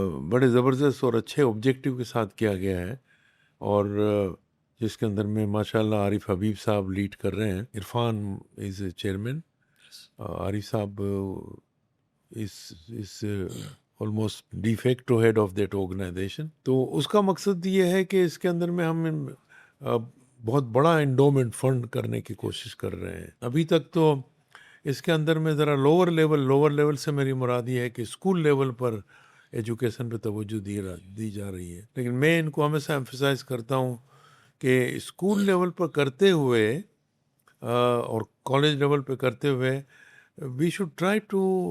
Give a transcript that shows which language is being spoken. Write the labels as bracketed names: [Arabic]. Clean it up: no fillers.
[Urdu] بڑے زبردست اور اچھے آبجیکٹیو کے ساتھ کیا گیا ہے، اور جس کے اندر میں ماشاءاللہ عارف حبیب صاحب لیڈ کر رہے ہیں. [English] Irfan is a chairman. Arif sahab is almost de facto head of that organization. [Urdu] تو اس کا مقصد یہ ہے کہ اس کے اندر میں ہم بہت بڑا انڈومنٹ فنڈ کرنے کی کوشش کر رہے ہیں. ابھی تک تو اس کے اندر میں ذرا لوور لیول سے میری مراد یہ ہے کہ اسکول لیول پر ایجوکیشن پہ توجہ دی جا رہی ہے، لیکن میں ان کو ہمیشہ ایمفسائز کرتا ہوں کہ اسکول لیول پر کرتے ہوئے اور کالج لیول پہ کرتے ہوئے [English] we should try to